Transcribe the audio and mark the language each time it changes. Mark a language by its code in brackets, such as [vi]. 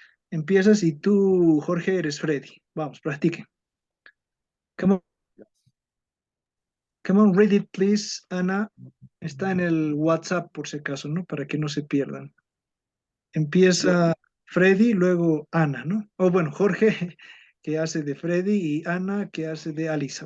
[es] Empiezas y tú, Jorge, eres Freddy. Vamos, practiquen. [en] Come on, come on, read it, please, Ana. [es] Está en el WhatsApp por si acaso, ¿no? Para que no se pierdan. Empieza Freddy, luego Ana, ¿no? O bueno, Jorge, que hace de Freddy, y Ana, que hace de Alisa.